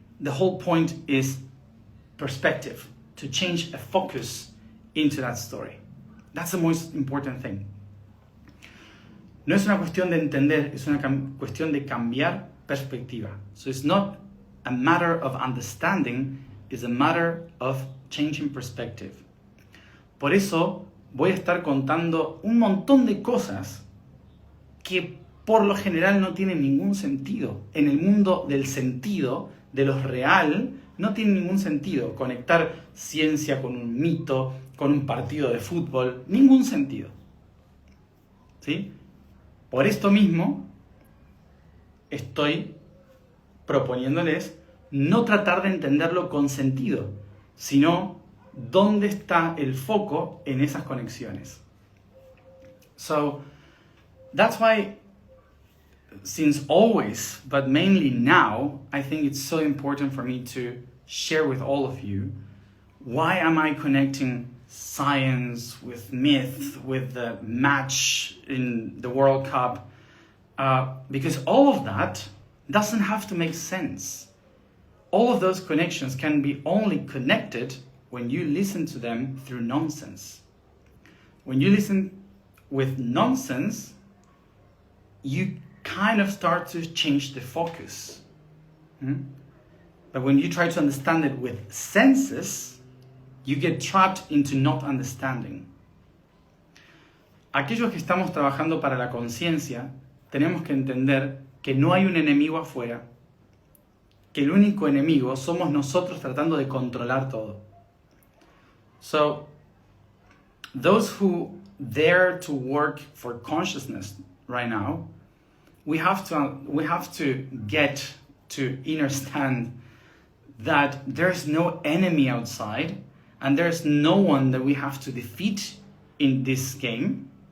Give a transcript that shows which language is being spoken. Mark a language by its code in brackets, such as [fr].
[en] The whole point is perspective, to change a focus into that story. That's the most important thing. [es] No es una cuestión de entender, es una cuestión de cambiar perspectiva. [en] So it's not a matter of understanding, it's a matter of changing perspective. [es] Por eso voy a estar contando un montón de cosas que por lo general no tienen ningún sentido. En el mundo del sentido, de lo real, no tiene ningún sentido. Conectar ciencia con un mito, con un partido de fútbol, ningún sentido. ¿Sí? Por esto mismo, estoy proponiéndoles no tratar de entenderlo con sentido, sino dónde está el foco en esas conexiones. [en] So, that's why, since always, but mainly now, I think it's so important for me to share with all of you, why am I connecting science with myth, with the match in the World Cup? Because all of that doesn't have to make sense. All of those connections can be only connected when you listen to them through nonsense. When you listen with nonsense, you kind of start to change the focus. But when you try to understand it with senses, you get trapped into not understanding. [es] Aquellos que estamos trabajando para la conciencia, tenemos que entender que no hay un enemigo afuera, que el único enemigo somos nosotros tratando de controlar todo. [en] So, those who dare to work for consciousness right now, we have to get to understand that there's no enemy outside and there's no one that we have to defeat in this game.